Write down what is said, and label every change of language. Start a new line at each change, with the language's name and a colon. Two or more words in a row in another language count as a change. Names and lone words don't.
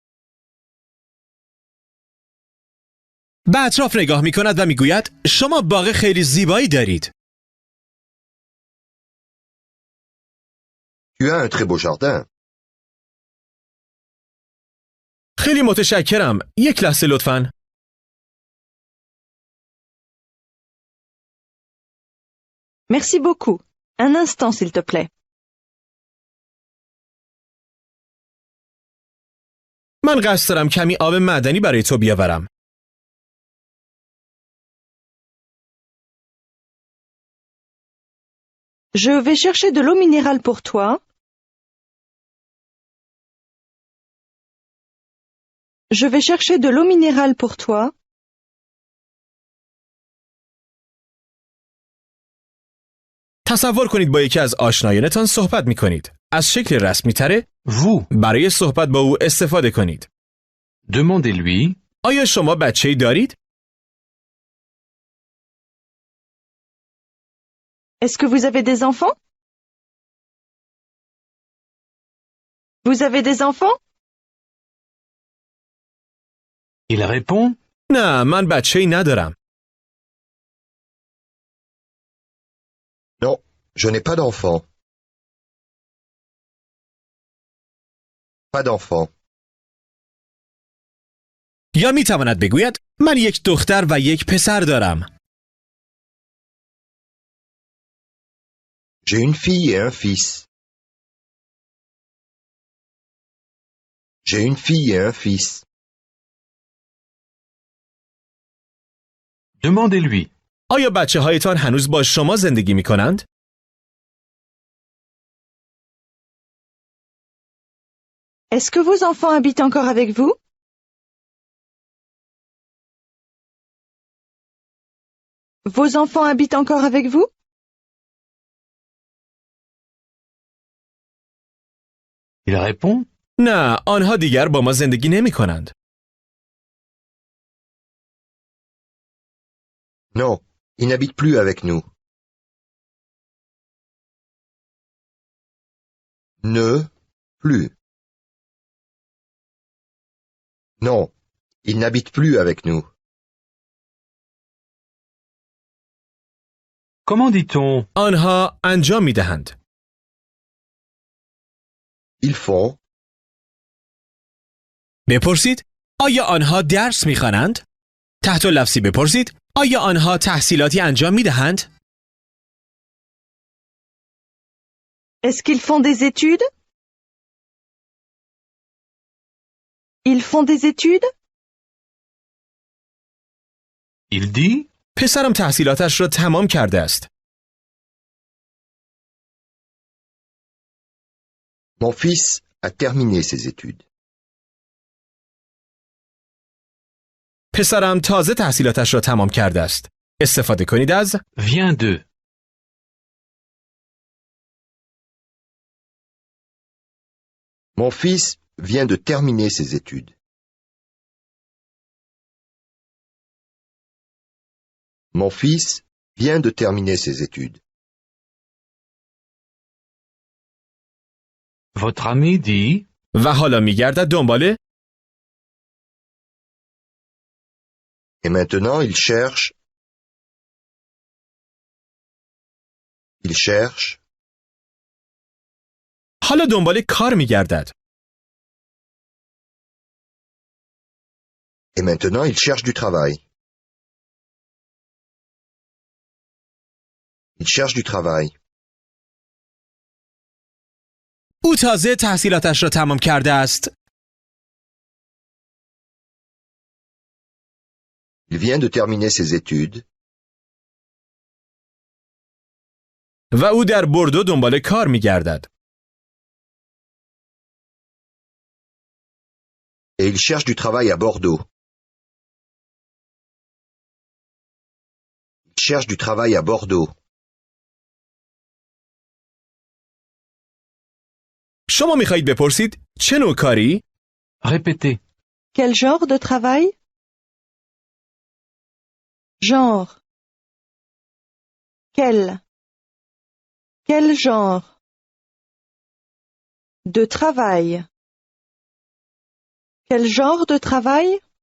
Persian: به اطراف نگاه می کند و می گوید شما باغ خیلی زیبایی دارید.
French: Tu as un très beau jardin.
Persian: خیلی متشکرم. یک لحظه لطفاً.
French: Merci beaucoup. Un instant, s'il te plaît.
Persian: من قصد دارم کمی آب معدنی برای تو بیاورم.
French: Je vais chercher de l'eau minérale pour toi. Je vais chercher de l'eau minérale pour toi.
Persian: تصور کنید با یکی از آشنایانتان صحبت می کنید. از شکل رسمی تره Vous. برای صحبت با او استفاده کنید.
French: Demandez-lui.
Persian: آیا شما بچه‌ای دارید؟
French: Est-ce que vous avez des enfants? Vous avez des enfants? Il répond.
Persian: نه، من بچه‌ای ندارم.
French: Non, je n'ai pas d'enfant. Pas d'enfant.
Persian: یا میتواند بگوید من یک دختر و یک پسر دارم.
French: J'ai une fille et un fils. J'ai une fille et un fils. Demandez-lui.
Persian: آیا بچه هایتان هنوز با شما زندگی می کنند؟
French: Est-ce que vos enfants habitent encore avec vous? Vos enfants habitent encore avec vous? Il répond.
Persian: نه، آنها دیگر با ما زندگی نمی کنند.
French: Non, ils n'habitent plus avec nous. Ne, plus. Non, ils n'habitent plus avec nous. Comment dit-on?
Persian: آنها انجام می دهند.
French: Ils font.
Persian: بپرسید آیا آنها درس می خوانند؟ تحت لفظی بپرسید آیا آنها تحصیلاتی انجام می دهند؟
French: Est-ce qu'ils font des études? Ils font des études? Il dit.
Persian: پسرم تحصیلاتش را تمام کرده است.
French: Mon fils a terminé ses études.
Persian: پسرم تازه تحصیلاتش را تمام کرده است. استفاده کنید از
French: Vient de. Mon fils vient de terminer ses études. Mon fils vient de terminer ses études. Votre ami dit.
Persian: و حالا میگردد دنبال
French: Et maintenant, il cherche. Il cherche.
Persian: حالا دنبال کار میگردد.
French: Et maintenant, il cherche du travail. Il cherche du travail.
Persian: او تازه تحصیلاتش را تمام کرده است.
French: Il vient de terminer ses études.
Persian: و او در بوردو دنبال کار میگردد.
French: Et il cherche du travail à Bordeaux. Il cherche du travail à Bordeaux.
Persian: شما میخواهید بپرسید چه نوع کاری؟
French: Répétez. Quel genre de travail? Genre. Quel? Quel genre? De travail. Quel genre de travail?